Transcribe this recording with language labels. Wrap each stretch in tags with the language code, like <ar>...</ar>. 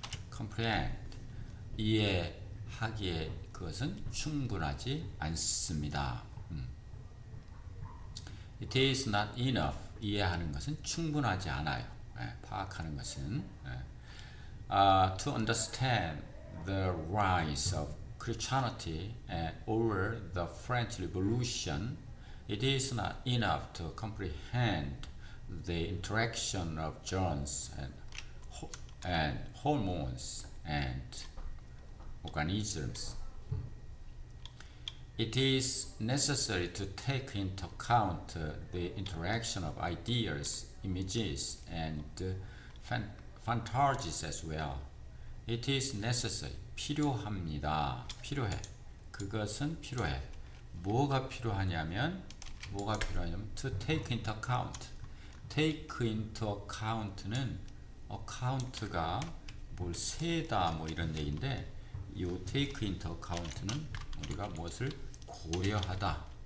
<ko>comprehend, 이해하기에 그것은 충분하지 않습니다.</ko> <en>It is not enough.</en> <ko>이해하는 것은 충분하지 않아요. 파악하는 것은.</ko> <en>To understand the rise of Christianity over the French Revolution, it is not enough to comprehend the interaction of germs and hormones and organisms. It is necessary to take into account the interaction of ideas, images, and fantasies as well. It is necessary.</en> <ko>필요합니다. 필요해. 그것은 필요해. 뭐가 필요하냐면</ko> <en>to take into account. take into account</en> <ko>는 account가 뭘 세다 뭐 이런 얘기인데 이 take into account는 우리가 무엇을 고려하다.</ko>